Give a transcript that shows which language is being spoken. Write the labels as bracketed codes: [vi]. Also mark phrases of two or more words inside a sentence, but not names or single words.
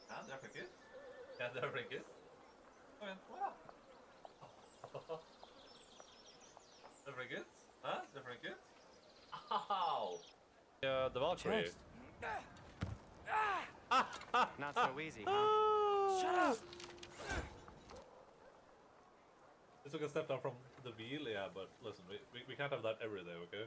[no] det funker. Ja, det funker. Kom igjen. Wow. Det funker. Hæ? Det funker. [en] Au! Yeah, the Valkyrie. Not so easy, huh? Shut up! This took a step down from the wheel, yeah, but listen, we can't have that every day, okay?